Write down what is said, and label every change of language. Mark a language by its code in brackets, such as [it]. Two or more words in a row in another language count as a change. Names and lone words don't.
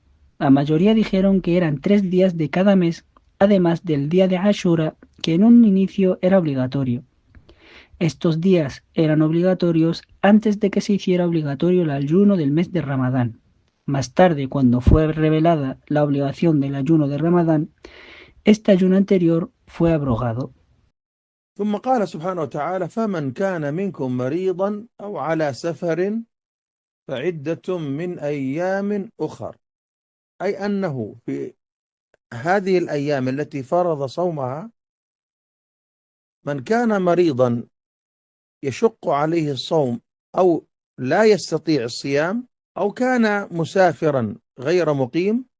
[es] La mayoría dijeron que eran 3 días de cada mes, además del día de Ashura, que en un inicio era obligatorio. Estos días eran obligatorios antes de que se hiciera obligatorio el ayuno del mes de Ramadán. Más tarde, cuando fue revelada la obligación del ayuno de Ramadán, este ayuno anterior fue abrogado. [ar] ثم قال سبحانه وتعالى: فمن كان منكم مريضا أو على سفر فعدة من أيام أخر، أي أنه في هذه الأيام التي فرض صومها من كان مريضا يشق عليه الصوم أو لا يستطيع الصيام أو كان مسافرا غير مقيم،